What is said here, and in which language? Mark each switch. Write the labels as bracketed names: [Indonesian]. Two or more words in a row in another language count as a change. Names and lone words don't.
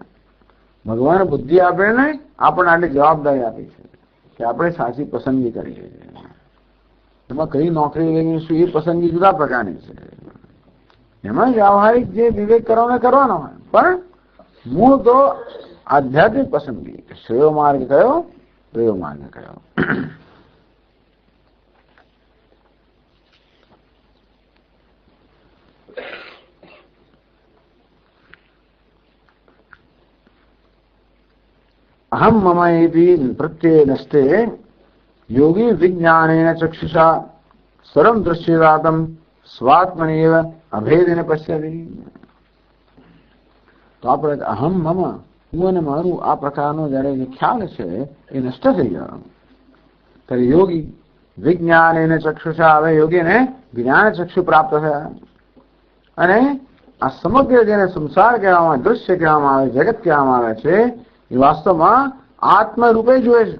[Gujarati] ભગવાન બુદ્ધિ આપે ને આપણને આટલી જવાબદારી આપી છે કે આપણે સાચી પસંદગી કરીએ છીએ. એમાં કઈ નોકરી લઈશું એ પસંદગી જુદા પ્રકારની છે. એમાં વ્યવહારિક જે વિવેક કરવાનો હોય, પણ મૂળ તો આધ્યાત્મિક પસંદગી. શ્રેયો માર્ગ કયો, પ્રેયો માર્ગ કયો. [Sanskrit] अहम मम इति प्रत्यय नस्ते योगी विज्ञानेन चक्षुषा सर्वं दृश्यजातं स्वात्मनेव अभेदेन पश्यति. [Gujarati] તો આપણે [Sanskrit] अहम मम [Gujarati] હું અને મારું આ પ્રકારનો જયારે જે ખ્યાલ છે એ નષ્ટ થઈ ગયો. ત્યારે યોગી [Sanskrit] विज्ञानेन चक्षुषा, [Gujarati] હવે યોગીને જ્ઞાન ચક્ષુ પ્રાપ્ત થયા. અને આ સમગ્ર જેને સંસાર કહેવામાં આવે, દૃશ્ય કહેવામાં આવે, જગત કહેવામાં આવે છે એ વાસ્તવમાં આત્મ રૂપે જુએ છે.